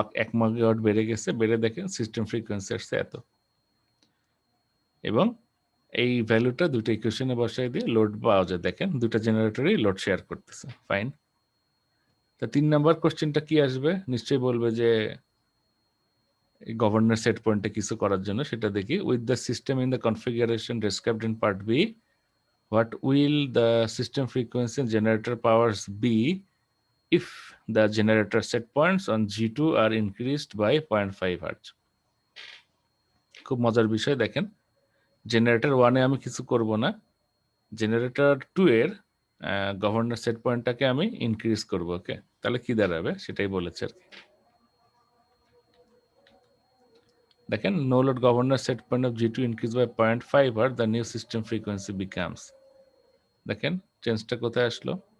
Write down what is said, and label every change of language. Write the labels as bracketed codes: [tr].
[bn] 1 megawatt বেড়ে গেছে, বেড়ে দেখেন সিস্টেম ফ্রিকোয়েন্সি আসছে এত, এবং এই ভ্যালুটা দুটো ইকুয়েশনে বসাই দিয়ে লোড পাওয়া যায়। দেখেন দুটো জেনারেটরই লোড শেয়ার করতেছে, ফাইন। তা 3 নাম্বার কোশ্চেনটা কি আসবে? নিশ্চয়ই বলবে যে গভর্নর সেট পয়েন্টে কিছু করার জন্য, সেটা দেখি। [en] With the system in the configuration described in part B, what will the system frequency and generator powers be if the generator set points on G2 are increased by 0.5 Hz? [bn] খুব মজার বিষয়, দেখেন জেনারেটর 1 এ আমি কিছু করব না, generator 2 এর governor set পয়েন্টটাকে আমি ইনক্রিজ করব। ওকে, তাহলে কি দাঁড়াবে সেটাই বলেছে আর কি। দেখেন, [en] no load governor set point of G2 increase by 0.5 Hz, the new system frequency becomes, [bn] দেখেন চেঞ্জটা কোথায় আসলো?